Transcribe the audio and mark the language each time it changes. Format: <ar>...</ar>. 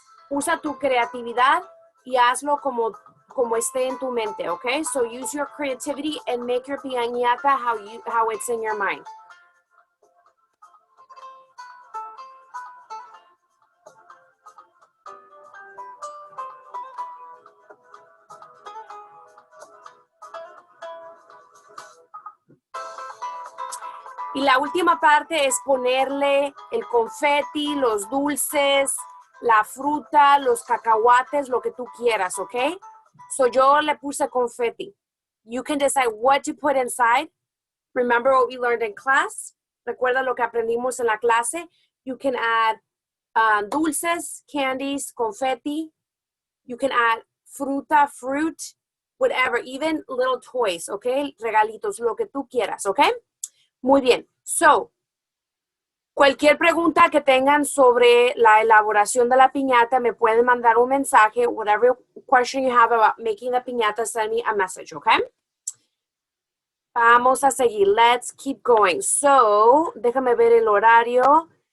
<es>Usa tu creatividad y hazlo como esté en tu mente, okay?</es> <en>So use your creativity and make your piñata how it's in your mind.</en> <es>Y la última parte es ponerle el confeti, los dulces, la fruta, los cacahuates, lo que tú quieras, ¿ok? So yo le puse confeti.</es> <en>You can decide what to put inside. Remember what we learned in class?</en> <es>Recuerda lo que aprendimos en la clase.</es> <en>You can add dulces, candies, confeti. You can add fruta, fruit, whatever, even little toys, ¿ok?</en> <es>Regalitos, lo que tú quieras, ¿ok? Muy bien. So, cualquier pregunta que tengan sobre la elaboración de la piñata, me pueden mandar un mensaje.</es> <en>Whatever question you have about making the piñata, send me a message, okay?</en> <es>Vamos a seguir.</es> <en>Let's keep going.</en> <es>So, déjame ver el horario.</es>